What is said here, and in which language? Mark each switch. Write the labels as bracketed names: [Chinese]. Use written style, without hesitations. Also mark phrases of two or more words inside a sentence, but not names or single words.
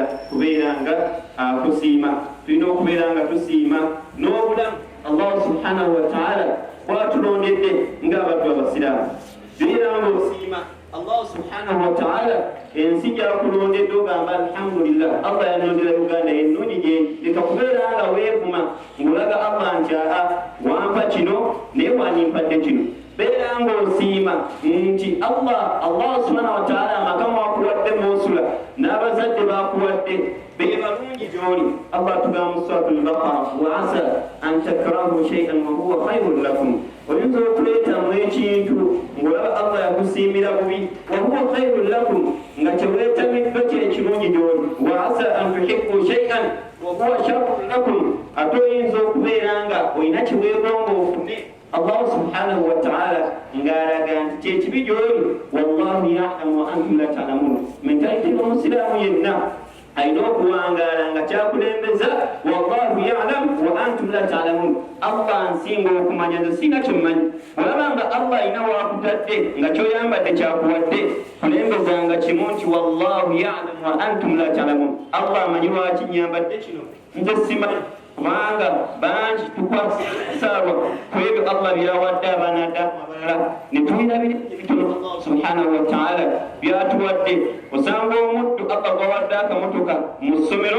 [Ganda] kubeera nga akusiima tulina okubeera nga tusiima n'obulamu [Arabic] الله سبحانه وتعالى [Ganda] bw'atulondedde ng'abaddu abasiraamu beera ng'osiima [Arabic] الله سبحانه وتعالى [Ganda] ensi gyakulondedde ogamba alhamdulillah Allah yanondera Uganda ennungi gyendi leka kubeera nga weevuma ng'olaga Allah nti wampa kino naye wanimpadde kino beera ng'osiima nti [Arabic] الله سبحانه وتعالى [Ganda] amaka mwakuwadde mwosula n'abazadde bakuwadde be balungi gy'oli Allah tugamba mu [Arabic] سورة البقرة وعسى أن تكرهوا شيئا وهو خير لكم [Ganda] oyinza okuleetamu ekintu ng'olaba Allah yakusiimira bubi [Arabic] وهو خير لكم [Ganda] nga kyeweetamiddwa kyekirungi gy'oli [Arabic] وعسى أن تحبوا شيئا وهو شر لكم [Ganda] ate oyinza okubeera nga olina kiweegonga ofune [Arabic] الله سبحانه و [Ganda] ta'ala ng'alaga nti kyekibi gy'oli [Arabic] والله يعلم وأنتم لا تعلمون [Ganda] mentality y'omusiraamu yenna ayina okuwangaala nga kyakulembeza [Arabic] والله يعلم وأنتم لا تعلمون [Ganda] Allah nsinga okumanya nze singa kyemmanyi olaba nga Allah ayina waakutadde nga kyoyambadde kyakuwadde kulembezanga kimu nti [Arabic] والله يعلم وأنتم لا تعلمون [Ganda] Allah amanyi lwaki nyambadde kino nze simanyi kubanga bangi tukwasaarwa ku ebyo Allah byawadde abaana Adamu abalala ne tulirabira ebitono [Arabic] الله سبحانه وتعالى [Ganda] byatuwadde osanga omuddu Allah gwawadde akamotoka mu ssomero